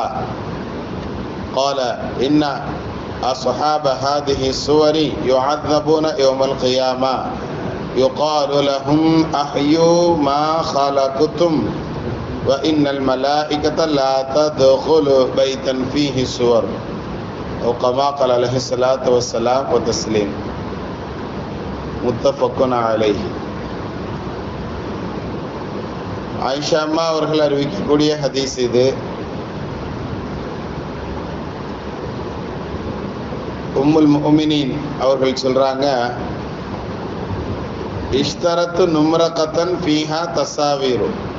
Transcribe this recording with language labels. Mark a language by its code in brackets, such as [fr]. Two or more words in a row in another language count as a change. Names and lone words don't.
[ar] قال: إن أصحاب هذه الصور يعذبون يوم القيامة، يقال لهم أحيوا ما خلقتم، وإن الملائكة لا تدخل بيتا فيه صور، أو كما قال عليه الصلاة والسلام وتسليم. متفق عليه. [ta] ஆயிஷா அம்மா அவர்கள் அறிவிக்கக்கூடிய ஹதீஸ் இது. உம்முல் முஃமினீன் அவர்கள் சொல்றாங்க, [ar] اشترت نمرقة فيها تصاوير.